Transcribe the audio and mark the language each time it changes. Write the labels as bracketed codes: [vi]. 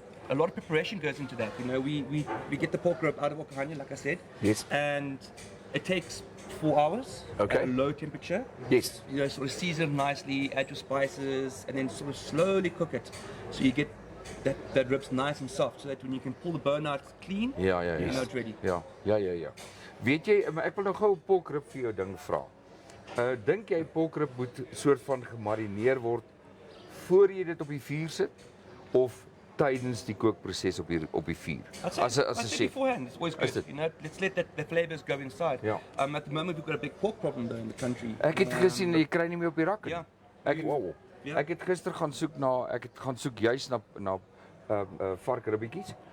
[en] A lot of preparation goes into that. You know, we get the pork rib out of Okahanya, like I said. Yes. And it takes 4 hours Okay. at a low temperature. Yes. You know, sort of season it nicely, add your spices, and then sort of slowly cook it. So you get that rib's nice and soft, so that when you can pull the bone out clean, [af] Ja. [en] you know it's ready. [af] Ja. Weet jy, maar ek wil nou gou 'n porkrib vir jou ding vra. Dink jy porkrib moet soort van gemarineer word voor jy dit op die vuur sit of tydens die kookproses op die vuur? [en] I'd say, [af] As 'n [en] I'd say [af] chef. [en] beforehand, it's always Is good. it? You know, let's let the flavors go inside. Yeah. At the moment, we've got a big pork problem though in the country. [af] Ek het gesien jy kry nie meer op die rakke nie. Ja. Ek het gister gaan soek juis na varkribbetjies.